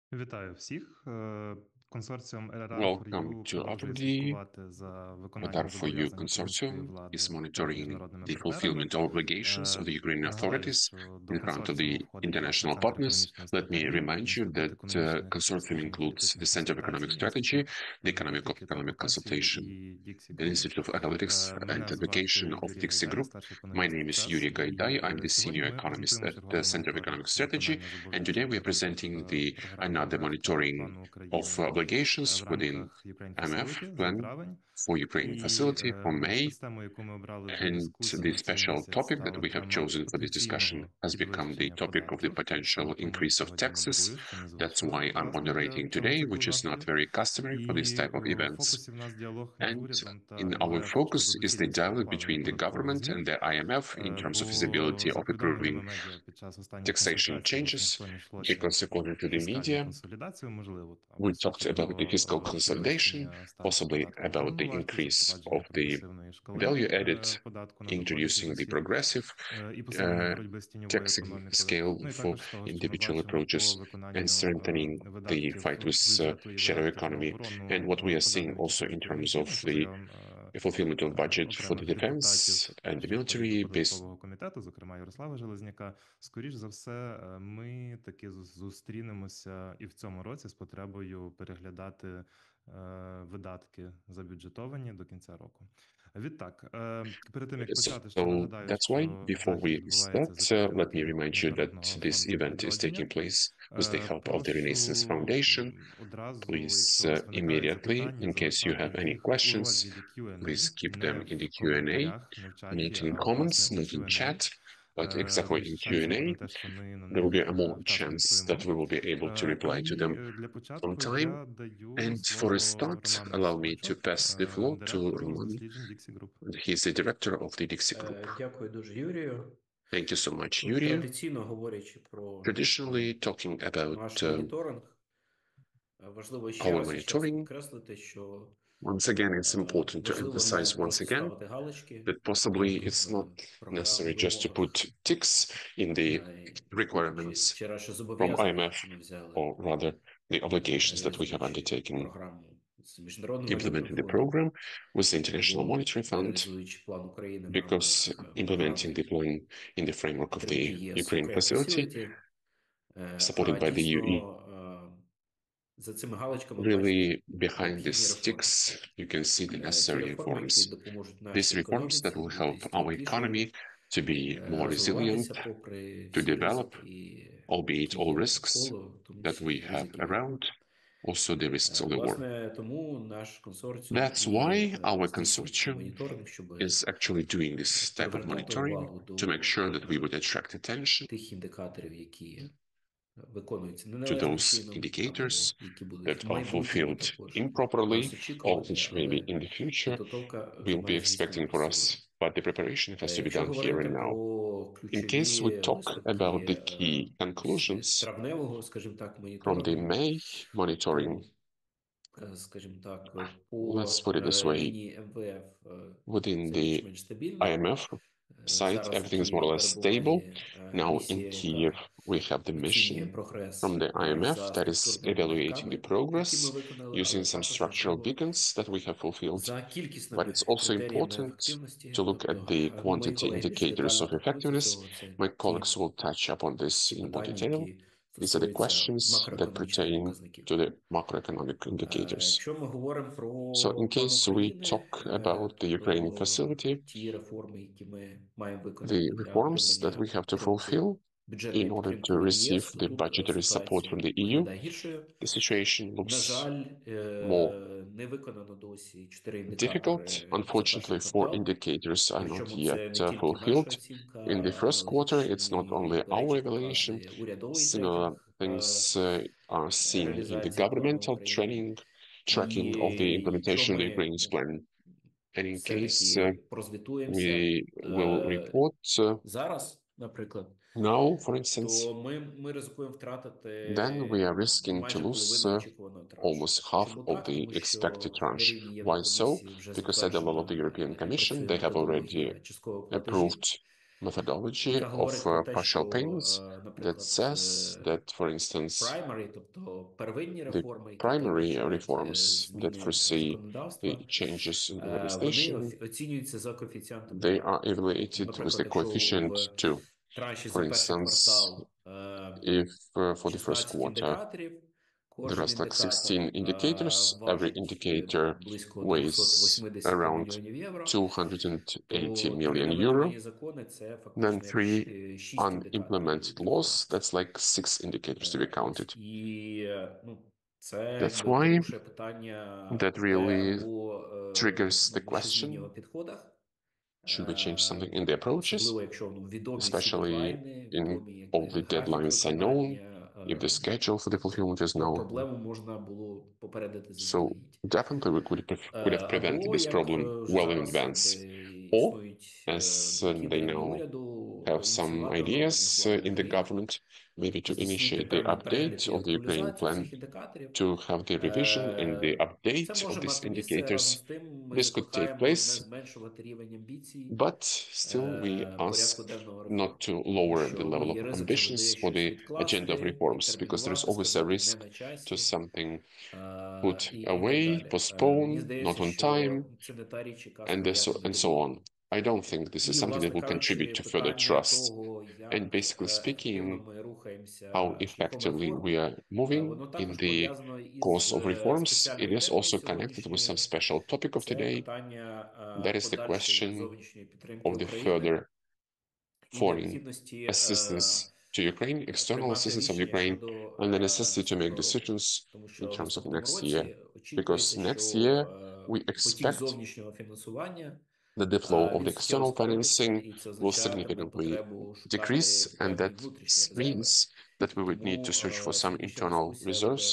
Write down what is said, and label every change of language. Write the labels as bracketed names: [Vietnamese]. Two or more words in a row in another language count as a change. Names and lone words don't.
[Ukrainian] Вітаю всіх. Консорціум [English] Welcome LRR4U to [Ukrainian] продовжує RD. слідкувати за виконанням Radar4U зобов'язань української [English] consortium is [Ukrainian] влади перед [English] monitoring [Ukrainian] міжнародними [English] the [Ukrainian] партнерами. [English] fulfillment of obligations of the Ukrainian [Ukrainian] Нагадаю, [English] authorities [Ukrainian] що до [English] in front of [Ukrainian] консорціуму [English] the [Ukrainian] входить також [English] international [Ukrainian] Центр [English] partners. [Ukrainian] економічної [English] Let me [Ukrainian] стратегії, [English] remind you [Ukrainian] Інститут [English] that [Ukrainian] економічних [English] consortium [Ukrainian] досліджень і [English] includes the [Ukrainian] політичних [English] Center of Economic [Ukrainian] консультацій, [English] Strategy, [Ukrainian] Інститут [English] the Economic [Ukrainian] політики та адвокації [English] Consultation, [Ukrainian] і Діксі [English] the [Ukrainian] Груп. [English] Institute of Analytics and [Ukrainian] Мене [English] Advocation [Ukrainian] звати [English] of [Ukrainian] Юрій [English] Dixie [Ukrainian] Гайдай, [English] Group. [Ukrainian] старший [English] My [Ukrainian] економіст [English] name is [Ukrainian] ЦЕС, [English] Yuri Gaidai. [Ukrainian] і [English] I'm the [Ukrainian] сьогодні [English] senior [Ukrainian] ми [English] economist [Ukrainian] презентуємо [English] at the [Ukrainian] черговий [English] Center of [Ukrainian] моніторинг [English] Economic Strategy, [Ukrainian] виконання [English] and today [Ukrainian] зобов'язань [English] we are [Ukrainian] в [English] presenting [Ukrainian] рамках [English] the [Ukrainian] програми [English] another [Ukrainian] МВФ та [English] monitoring [Ukrainian] плану [English] of [Ukrainian] України [English] obligations [Ukrainian] в [English] within [Ukrainian] рамках Ukraine [English] IMF [Ukrainian] Facility за [English] plan [Ukrainian] травень. [English] for Ukraine [Ukrainian] І [English] facility for May. [Ukrainian] спецтемою, яку ми обрали для [English] And [Ukrainian] дискусії [English] the [Ukrainian] на цей [English] special [Ukrainian] місяць, [English] topic that [Ukrainian] стала [English] we have [Ukrainian] тема [English] chosen for this discussion [Ukrainian] потенційного [English] has become the [Ukrainian] підвищення [English] topic of the [Ukrainian] податків. І [English] potential [Ukrainian] саме тому [English] increase of [Ukrainian] сьогодні [English] taxes. [Ukrainian] модерую, що [English] That's [Ukrainian] незвично, [English] why I'm [Ukrainian] власне, для [English] moderating [Ukrainian] цього [English] today, [Ukrainian] циклу [English] which is not [Ukrainian] заходів. [English] very customary for this [Ukrainian] І [English] type of [Ukrainian] в [English] events. [Ukrainian] фокусі в нас діалог між [English] And [Ukrainian] урядом та [English] in our [Ukrainian] МВФ [English] focus [Ukrainian] щодо [English] is the [Ukrainian] доцільності [English] dialogue [Ukrainian] ухвалення [English] between the [Ukrainian] податкових [English] government [Ukrainian] змін. [English] and the IMF in terms of [Ukrainian] Бо [English] feasibility [Ukrainian] за [English] of [Ukrainian] повідомленнями [English] approving [Ukrainian] медіа під час останніх [English] taxation [Ukrainian] консультацій в [English] changes, [Ukrainian] Вашингтоні йшлося [English] because according [Ukrainian] про [English] to the [Ukrainian] фіскальну [English] media, [Ukrainian] консолідацію, можливо, там [English] we talked [Ukrainian] суті [English] about the [Ukrainian] до [English] fiscal consolidation, [Ukrainian] підвищення ставки [English] possibly [Ukrainian] податку на [English] about [Ukrainian] додану [English] the [Ukrainian] вартість, [English] increase of [Ukrainian] запровадження [English] the [Ukrainian] прогресивної шкали [English] value added, [Ukrainian] податку на доходи [English] introducing the [Ukrainian] фізосіб [English] progressive [Ukrainian] і посилення [English] uh, [Ukrainian] боротьби з тіньовою [English] taxing [Ukrainian] економікою. [English] scale [Ukrainian] Ну і [English] for [Ukrainian] також з того, що ми [English] individual [Ukrainian] бачимо по [English] approaches and [Ukrainian] виконанню [English] strengthening the [Ukrainian] видатків [English] fight with [Ukrainian] бюджету і [English] shadow [Ukrainian] видатків на [English] economy, and [Ukrainian] оборону [English] what we are [Ukrainian] по [English] seeing [Ukrainian] даним [English] also [Ukrainian] кількох [English] in terms [Ukrainian] показників. [English] of [Ukrainian] Ну, по [English] the [Ukrainian] заявам [English] fulfillment of budget for the [Ukrainian] окремих [English] defense [Ukrainian] депутатів [English] and the [Ukrainian] в ході [English] military [Ukrainian] доходу [English] based. [Ukrainian] податкового комітету, зокрема Ярослава Железняка, скоріш за все, ми таки зустрінемося і в цьому році з потребою переглядати видатки забюджетовані до кінця року. Відтак, перед тим як почати, ще [English] So [Ukrainian] нагадаю, [English] that's why [Ukrainian] що [English] before [Ukrainian] захід [English] we [Ukrainian] відбувається за [English] start, let me [Ukrainian] підтримки [English] remind you that [Ukrainian] Міжнародного [English] this [Ukrainian] фонду [English] event is taking [Ukrainian] відродження. [English] place with the help of the Renaissance [Ukrainian] Прошу [English] Foundation. [Ukrainian] одразу, [English] Please [Ukrainian] якщо у вас виникають [English] immediately, [Ukrainian] запитання, [English] in case you have [Ukrainian] залишати [English] any [Ukrainian] їх у [English] questions, [Ukrainian] розділі Q&A, [English] please keep [Ukrainian] не [English] them in [Ukrainian] в [English] the Q&A, [Ukrainian] коментарях, не в чаті, [English] not in [Ukrainian] а власне [English] comments, [Ukrainian] у [English] not in [Ukrainian] Q&A. [English] chat, but exactly [Ukrainian] Більше [English] in [Ukrainian] шансів буде [English] Q&A. [Ukrainian] на те, що ми на [English] There will be [Ukrainian] них [English] a more [Ukrainian] вчасно [English] chance that [Ukrainian] відповімо. [English] we will be able to reply to them [Ukrainian] І для [English] on [Ukrainian] початку [English] time. [Ukrainian] я даю [English] And for a [Ukrainian] слово [English] start, [Ukrainian] Роману [English] allow me to [Ukrainian] Осадчук, [English] pass the floor to [Ukrainian] директору з [English] Roman. [Ukrainian] досліджень Dixie Group. [English] He's the director of the Dixie Group. [Ukrainian] Дякую дуже, Юрію. [English] Thank you so much, [Ukrainian] Ну, [English] Yuri. [Ukrainian] традиційно говорячи про [English] Traditionally, talking about [Ukrainian] наш моніторинг, важливо ще [English] our [Ukrainian] раз і ще раз [English] monitoring, [Ukrainian] підкреслити, що [English] once again, it's important to [Ukrainian] важливо не [English] emphasize once [Ukrainian] просто [English] again [Ukrainian] ставити галочки [English] that possibly it's not [Ukrainian] програм, [English] necessary just to put [Ukrainian] вимогах, [English] ticks in the requirements [Ukrainian] чи радше [English] from [Ukrainian] зобов'язаннях, [English] IMF, [Ukrainian] які ми взяли, [English] or rather the obligations that we have [Ukrainian] реалізуючи [English] undertaken [Ukrainian] програму з Міжнародним валютним [English] implementing the [Ukrainian] фондом, [English] program with the International [Ukrainian] або [English] Monetary Fund, [Ukrainian] реалізуючи план України в [English] because [Ukrainian] рамках [English] implementing the [Ukrainian] програми [English] plan in the framework of [Ukrainian] підтримки [English] the [Ukrainian] ЄС [English] Ukraine Ukraine facility, Facility, supported [Ukrainian] а [English] by the UE. [Ukrainian] дійсно за цими галочками бачите [English] Really, behind these [Ukrainian] необхідні реформи. [English] sticks, you can see the [Ukrainian] Ті [English] necessary [Ukrainian] реформи, які [English] reforms. [Ukrainian] допоможуть [English] These [Ukrainian] нашій [English] reforms that [Ukrainian] економіці [English] will [Ukrainian] бути [English] help our [Ukrainian] стійкішою, [English] economy to be more resilient, [Ukrainian] розвиватися попри [English] to [Ukrainian] всі [English] develop, [Ukrainian] ризики, [English] albeit [Ukrainian] які [English] all [Ukrainian] є [English] risks [Ukrainian] навколо, в тому [English] that we [Ukrainian] числі [English] have [Ukrainian] ризики війни. [English] around, also the risks of the war. [Ukrainian] Власне, тому наш консорціум [English] That's [Ukrainian] і [English] why our [Ukrainian] здійснює цей [English] consortium [Ukrainian] моніторинг, щоб [English] is actually doing this type of [Ukrainian] привертати [English] monitoring [Ukrainian] увагу [English] to make [Ukrainian] до [English] sure that we would attract attention [Ukrainian] тих індикаторів, які виконуються [English] to [Ukrainian] неналежним [English] those [Ukrainian] чином, [English] indicators [Ukrainian] або які будуть в [English] that are [Ukrainian] майбутньому [English] fulfilled [Ukrainian] також [English] improperly [Ukrainian] нас [English] or [Ukrainian] очікувати, [English] which maybe [Ukrainian] але [English] in the future [Ukrainian] підготовка [English] will be [Ukrainian] має [English] expecting for [Ukrainian] здійснюватися сьогодні. [English] us, but the preparation has to be [Ukrainian] Якщо [English] done here [Ukrainian] говорити [English] and now. [Ukrainian] про [English] In case we [Ukrainian] ключові [English] talk about [Ukrainian] висновки [English] the key [Ukrainian] з [English] conclusions [Ukrainian] травневого, скажімо так, [English] from the [Ukrainian] моніторингу, [English] May monitoring, [Ukrainian] то, скажімо так, [English] let's [Ukrainian] по [English] put it this way, [Ukrainian] лінії МВФ [English] within [Ukrainian] це [English] the [Ukrainian] більш-менш стабільно. [English] IMF side, [Ukrainian] Зараз [English] everything is more [Ukrainian] Київ [English] or less stable. [Ukrainian] перебуває [English] Now in [Ukrainian] місія, [English] Kiev, [Ukrainian] яка [English] we have the [Ukrainian] оцінює [English] mission [Ukrainian] прогрес [English] from the IMF [Ukrainian] за [English] that is [Ukrainian] структурними [English] evaluating the [Ukrainian] показниками, які ми [English] progress [Ukrainian] виконали, [English] using [Ukrainian] але [English] some [Ukrainian] також [English] structural [Ukrainian] важливо [English] beacons that we have fulfilled. [Ukrainian] за [English] But [Ukrainian] кількісними [English] it's also [Ukrainian] критеріями [English] important [Ukrainian] ефективності. [English] to look at [Ukrainian] Тобто [English] the [Ukrainian] мої [English] quantity [Ukrainian] колеги більш [English] indicators [Ukrainian] детально [English] of [Ukrainian] торкнуться [English] effectiveness. [Ukrainian] цього. Це [English] My colleagues [Ukrainian] ті, [English] will touch upon this in more [Ukrainian] питання, [English] detail. [Ukrainian] які [English] These are the [Ukrainian] стосуються [English] questions that [Ukrainian] макроекономічних [English] pertain [Ukrainian] показників. [English] to the macroeconomic indicators. [Ukrainian] Якщо ми говоримо [English] So in [Ukrainian] про план [English] case we [Ukrainian] України, [English] talk about the Ukrainian [Ukrainian] то [English] facility, [Ukrainian] ті реформи, які ми маємо виконати [English] the [Ukrainian] для [English] reforms that we [Ukrainian] отримання [English] have to [Ukrainian] підтримки, [English] fulfill [Ukrainian] бюджетної [English] in order to [Ukrainian] підтримки від [English] receive [Ukrainian] ЄС, [English] the [Ukrainian] тут [English] budgetary support from [Ukrainian] ситуація [English] the EU, [Ukrainian] виглядає гіршою. [English] the situation [Ukrainian] На [English] looks [Ukrainian] жаль, [English] more [Ukrainian] не виконано досі 4 [English] difficult. [Ukrainian] індикатори за перший [English] Unfortunately, four [Ukrainian] квартал. [English] indicators are not [Ukrainian] Причому [English] yet [Ukrainian] це не тільки наша [English] fulfilled. [Ukrainian] оцінка [English] In the first quarter, it's not [Ukrainian] аналогічні, [English] only [Ukrainian] до [English] our [Ukrainian] речі, [English] evaluation. [Ukrainian] показує урядовий [English] Similar [Ukrainian] трекінг [English] things are seen in the [Ukrainian] реалізації плану [English] governmental [Ukrainian] України. [English] tracking of the [Ukrainian] І якщо [English] implementation of the [Ukrainian] ми [English] Ukraine's plan. And in case [Ukrainian] все-таки прозвітуємося [English] we will report [Ukrainian] зараз, наприклад, [English] now, for instance, [Ukrainian] то ми ризикуємо втратити [English] then we are risking to [Ukrainian] майже [English] lose [Ukrainian] половину очікуваного траншу. [English] almost half [Ukrainian] Чому [English] of [Ukrainian] так? [English] the [Ukrainian] Тому [English] expected [Ukrainian] що на [English] tranche. [Ukrainian] рівні [English] Why so? [Ukrainian] Єврокомісії вже [English] Because at the level of the [Ukrainian] затверджена [English] European [Ukrainian] і [English] Commission, [Ukrainian] працює [English] they have [Ukrainian] методологія [English] already [Ukrainian] часткових платежів. [English] approved methodology [Ukrainian] яка [English] of [Ukrainian] говорить про те, [English] partial [Ukrainian] що, [English] payments that [Ukrainian] наприклад, [English] says that, for instance, [Ukrainian] primary, тобто первинні [English] the [Ukrainian] реформи, які [English] primary [Ukrainian] передбачають [English] reforms that [Ukrainian] зміни [English] foresee the [Ukrainian] законодавства, [English] changes in the [Ukrainian] вони [English] legislation, [Ukrainian] оцінюються за коефіцієнтом [English] they are [Ukrainian] неравності. Тобто, [English] evaluated with [Ukrainian] наприклад, [English] the [Ukrainian] якщо [English] coefficient [Ukrainian] в [English] 2. [Ukrainian] транші [English] For [Ukrainian] за перший [English] instance, [Ukrainian] квартал [English] if for the first [Ukrainian] 16 [English] quarter [Ukrainian] індикаторів, [English] there [Ukrainian] кожен [English] are like [Ukrainian] індикатор [English] 16 indicators, every [Ukrainian] важить [English] indicator [Ukrainian] близько [English] weighs [Ukrainian] 280 [English] around [Ukrainian] мільйонів євро, [English] 280 [Ukrainian] то три [English] million [Ukrainian] невиконані [English] euro. [Ukrainian] закони – це [English] Then [Ukrainian] фактично як 6 індикаторів [English] unimplemented [Ukrainian] бюджету. [English] laws, that's like 6 indicators to be [Ukrainian] Ось. [English] counted. [Ukrainian] І це [English] That's [Ukrainian] якби [English] why [Ukrainian] порушує питання [English] that [Ukrainian] про те, [English] really [Ukrainian] або [English] triggers the [Ukrainian] якби щось змінює [English] question, [Ukrainian] в підходах, [English] should we change something in the approaches, [Ukrainian] особливо якщо відомі всі [English] especially [Ukrainian] дедлайни, [English] in [Ukrainian] відомі [English] all [Ukrainian] якби [English] the [Ukrainian] графік [English] deadlines are known, [Ukrainian] виконання, [English] if the schedule for the fulfillment is [Ukrainian] то [English] known. [Ukrainian] проблему можна було попередити [English] So [Ukrainian] заздалегідь. [English] definitely we could have prevented [Ukrainian] Або [English] this [Ukrainian] як [English] problem [Ukrainian] вже [English] well in [Ukrainian] зараз [English] advance. [Ukrainian] якби [English] Or, [Ukrainian] існують [English] as [Ukrainian] думки в [English] they [Ukrainian] рівні [English] now [Ukrainian] уряду [English] have some [Ukrainian] ініціювати [English] ideas [Ukrainian] органів влади [English] in the [Ukrainian] країн, [English] government, maybe to [Ukrainian] здійснити [English] initiate the [Ukrainian] певний перегляд [English] update [Ukrainian] і [English] of the Ukrainian [Ukrainian] актуалізацію [English] plan, [Ukrainian] цих індикаторів. [English] to have the revision and the [Ukrainian] Це [English] update of [Ukrainian] може [English] these [Ukrainian] мати місце. Разом з [English] indicators. [Ukrainian] тим ми [English] This could take [Ukrainian] закликаємо не [English] place, [Ukrainian] зменшувати рівень амбіцій [English] but still we ask [Ukrainian] порядку денного [English] not [Ukrainian] реформ. [English] to [Ukrainian] Тому [English] lower the [Ukrainian] що [English] level [Ukrainian] є [English] of [Ukrainian] ризик завжди [English] ambitions for [Ukrainian] щось [English] the agenda of [Ukrainian] відкласти, [English] reforms, because there is [Ukrainian] відтермінувати, [English] always a [Ukrainian] сказати не [English] risk [Ukrainian] на [English] to [Ukrainian] часі [English] something put [Ukrainian] і так [English] away, [Ukrainian] далі. Мені [English] postpone, not [Ukrainian] здається, [English] on time, [Ukrainian] що це не та річ, яка [English] and [Ukrainian] сприятиме [English] and so [Ukrainian] довірі. [English] on. I don't think this is [Ukrainian] І, [English] something that [Ukrainian] власне [English] will contribute [Ukrainian] кажучи, [English] to further [Ukrainian] питання [English] trust. [Ukrainian] того, [English] And [Ukrainian] як [English] basically [Ukrainian] ефективно [English] speaking, [Ukrainian] ми [English] how [Ukrainian] рухаємося шляхом [English] effectively we [Ukrainian] реформ, [English] are moving [Ukrainian] воно [English] in [Ukrainian] також [English] the [Ukrainian] пов'язано із [English] course of reforms, it [Ukrainian] спеціальною [English] is [Ukrainian] темою [English] also connected with some [Ukrainian] сьогоднішньої. [English] special topic of [Ukrainian] Це [English] today. [Ukrainian] питання [English] That is the [Ukrainian] подальшої [English] question [Ukrainian] зовнішньої підтримки [English] of the [Ukrainian] України [English] further [Ukrainian] і [English] foreign [Ukrainian] необхідності [English] assistance to Ukraine, external [Ukrainian] приймати [English] assistance of [Ukrainian] рішення [English] Ukraine, [Ukrainian] щодо [English] and the necessity to make [Ukrainian] наступного року. [English] decisions [Ukrainian] Тому [English] in [Ukrainian] що в [English] terms of [Ukrainian] наступному [English] next year. [Ukrainian] році [English] Because [Ukrainian] очікується, [English] next [Ukrainian] що [English] year we [Ukrainian] потік [English] expect [Ukrainian] зовнішнього фінансування [English] that the flow of the [Ukrainian] він суттєво [English] external [Ukrainian] скоротиться, [English] financing [Ukrainian] і це [English] will [Ukrainian] означатиме [English] significantly [Ukrainian] потребу шукати [English] decrease, and [Ukrainian] певні [English] that [Ukrainian] внутрішні резерви. [English] means that we would need to [Ukrainian] Тому [English] search for some [Ukrainian] сьогоднішня [English] internal [Ukrainian] дискусія буде